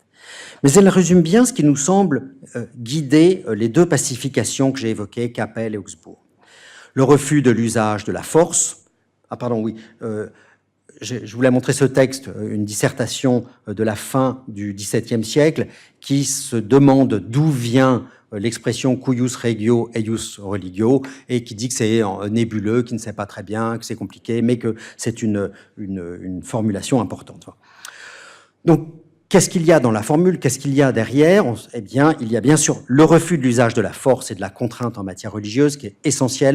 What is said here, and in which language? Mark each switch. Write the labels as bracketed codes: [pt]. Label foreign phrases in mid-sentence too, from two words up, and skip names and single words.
[fr] Mais elle résume bien ce qui nous semble guider les deux pacifications que j'ai évoquées, Cappel et Augsbourg. Le refus de l'usage de la force. Ah, pardon, oui. Je voulais montrer ce texte, une dissertation de la fin du XVIIe siècle, qui se demande d'où vient l'expression [la] cuius regio et ius religio, [fr] et qui dit que c'est nébuleux, qui ne sait pas très bien, que c'est compliqué, mais que c'est une formulation importante. Donc, qu'est-ce qu'il y a dans la formule? Qu'est-ce qu'il y a derrière? Eh bien, il y a bien sûr le refus de l'usage de la force et de la contrainte en matière religieuse, qui est essentiel.